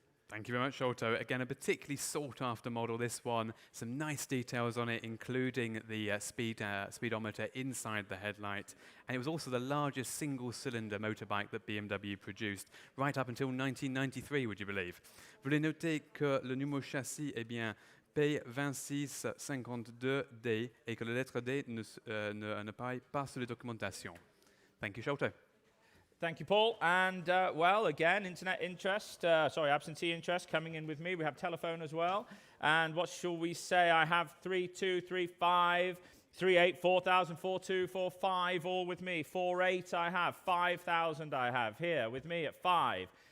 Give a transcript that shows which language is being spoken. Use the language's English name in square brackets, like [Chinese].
[English] Thank you very much, Otto. Again, a particularly sought-after model, this one. Some nice details on it, including the speedometer inside the headlight. And it was also the largest single-cylinder motorbike that BMW produced, right up until 1993, would you believe? [French] Veuillez noter que le numéro châssis est bien P2652D et que la lettre D n'apparaît pas sur la documentation. [English] Thank you, Otto. Thank you, Paul. And, well, again, absentee interest coming in with me. We have telephone as well. And what shall we say? I have 3235, 38, 4000, 42, 45, all with me. 48 I have, 5000 I have here with me at 5.